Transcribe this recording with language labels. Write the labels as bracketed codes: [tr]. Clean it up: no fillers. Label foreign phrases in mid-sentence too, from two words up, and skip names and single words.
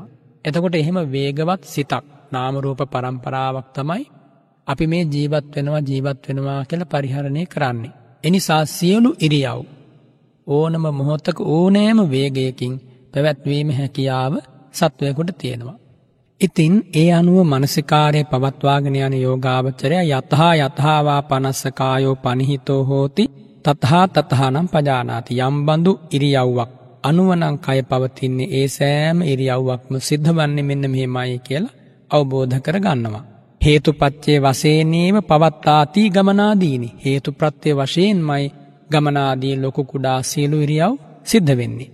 [si] එතකොට එහෙම වේගවත් සිතක් නාම රූප පරම්පරාවක් තමයි අපි මේ ජීවත් වෙනවා කියලා පරිහරණය කරන්නේ. එනිසා සියලු ඉරියව් ඕනම මොහොතක ඕනෑම වේගයකින් පැවැත්වීම හැකියාව සත්වයකට තියෙනවා. ඉතින් ඒ අනුව මනසිකාරය පවත්වාගෙන යන යෝගාවචරය [pi] යතහා පනස්සකායෝ පනිහිතෝ හෝති තතහානම් පජානාති. [si] යම් බඳු ඉරියව්වක් අනුවනම් කය පවතින්නේ ඒ සෑම ඉරියව්වක්ම සිද්ධ වන්නේ මෙන්න මෙහෙමයි කියලා අවබෝධ කරගන්නවා. [pi] හේතුපත්‍ය වශයෙන්ම පවත්තාති ගමනාදීනි. [si] හේතුප්‍රත්‍ය වශයෙන්මයි ගමනාදී ලොකු කුඩා සියලු ඉරියව් සිද්ධ වෙන්නේ.